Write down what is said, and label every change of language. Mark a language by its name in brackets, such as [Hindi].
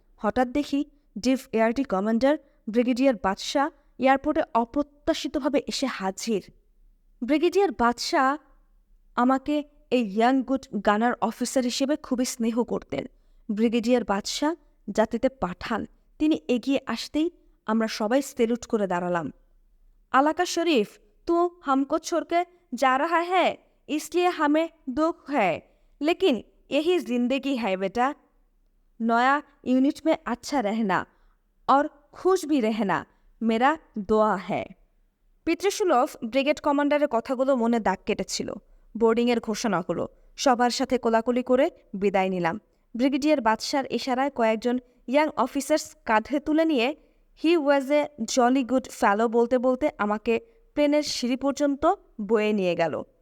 [Bangla] হঠাৎ দেখি Depp এয়ারটি commander brigadier বাদশাহ এয়ারপোর্টে অপ্রত্যাশিতভাবে এসে হাজির। ব্রিগেডিয়ার বাদশাহ আমাকে এই ইয়াং গুড গানার অফিসার হিসেবে খুবই স্নেহ করতেন। ব্রিগেডিয়ার বাদশাহ জাতিতে পাঠান। তিনি এগিয়ে আসতেই আমরা সবাই সেলুট করে দাঁড়ালাম। [Hindi] আলাকা শরীফ, তু हमको छोड़कर जा रहा है, इसलिए हमें दुख है, लेकिन यही जिंदगी है बेटा। नया यूनिट में अच्छा रहना और खुश भी रहना मेरा दुआ है। [Bangla] পিতৃসুলভ ব্রিগেড কমান্ডারের কথাগুলো মনে দাগ কেটেছিল। বোর্ডিংয়ের ঘোষণা হলো। সবার সাথে কোলাকুলি করে বিদায় নিলাম। ব্রিগেডিয়ার বাদশার ইশারায় কয়েকজন ইয়াং অফিসার্স কাঁধে তুলে নিয়ে [English] he was a jolly good fellow [Bangla] বলতে বলতে আমাকে প্লেনের সিঁড়ি পর্যন্ত বয়ে নিয়ে গেল।